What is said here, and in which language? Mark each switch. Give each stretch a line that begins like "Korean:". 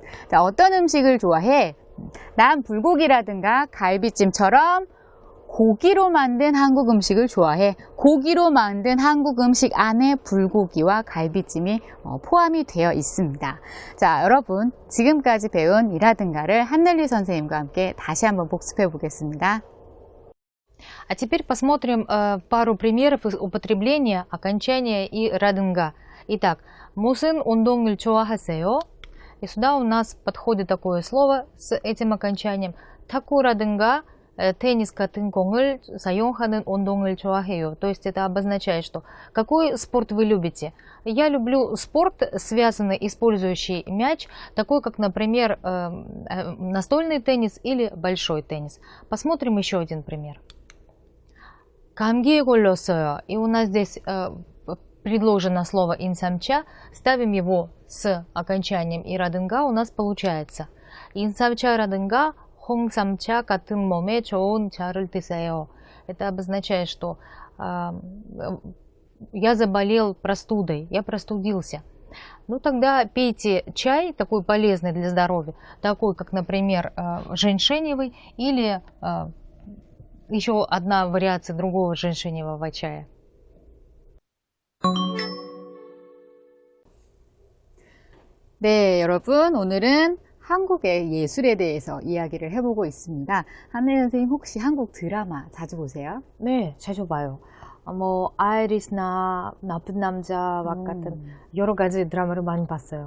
Korean: 자, 어떤 음식을 좋아해? 난 불고기라든가 갈비찜처럼 고기로 만든 한국 음식을 좋아해. 고기로 만든 한국 음식 안에 불고기와 갈비찜이 포함이 되어 있습니다. 자, 여러분 지금까지 배운 이라든가를 한넬리 선생님과 함께 다시 한번 복습해 보겠습니다.
Russian: А теперь посмотрим пару примеров употребления окончания и радынга.
Korean: Итак, 무슨 운동을 좋아하세요?
Russian: И сюда у нас подходит такое слово с этим окончанием.
Korean: 탁구라든가 теннис 같은 공을 사용하는 운동을 좋아해요.
Russian: То есть это обозначает, что какой спорт вы любите. Я люблю спорт, связанный, использующий мяч, такой как, например, настольный теннис или большой теннис. Посмотрим еще один пример.
Korean: 감기에 걸렸어요.
Russian: И у нас здесь предложено слово 인삼차. Ставим его с окончанием 이라든가. У нас получается
Korean: 인삼차라든가 홍삼차 같은 몸에 좋은 차를 드세요.
Russian: Это обозначает, что я заболел простудой, я простудился. Ну тогда пейте чай, такой полезный для здоровья, такой как, например, женьшеневый или еще одна вариация другого женьшеневого чая.
Korean: 네, 여러분, 오늘은 한국의 예술에 대해서 이야기를 해보고 있습니다. 한혜 선생님 혹시 한국 드라마 자주 보세요? 네, 자주 봐요. 뭐 아이리스나 나쁜 남자와 같은 여러 가지 드라마를 많이 봤어요.